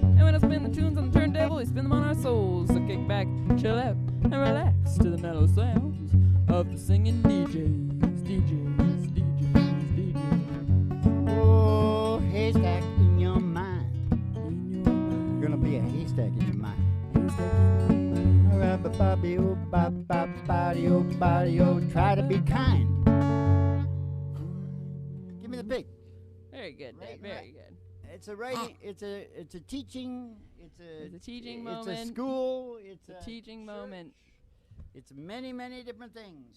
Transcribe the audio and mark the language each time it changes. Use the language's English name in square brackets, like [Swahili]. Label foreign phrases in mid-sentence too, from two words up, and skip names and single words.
[English] And when I spin the tunes on the turntable, we spin them on our souls. So kick back, chill out, and relax to the mellow sounds of the singing DJs, DJs, DJs, DJs. Oh, haystack in your mind. In your mind. Gonna be a haystack in your mind. Haystack in your mind. Alright, ba-ba-bi, oh, ba-ba-ba-di, oh, ba-di, oh, try to be kind. Give me the pig. Very good, Right, Dave. Very right. good. It's a writing. It's a teaching. It's a teaching It's moment. a school. It's a teaching moment. It's many, many different things.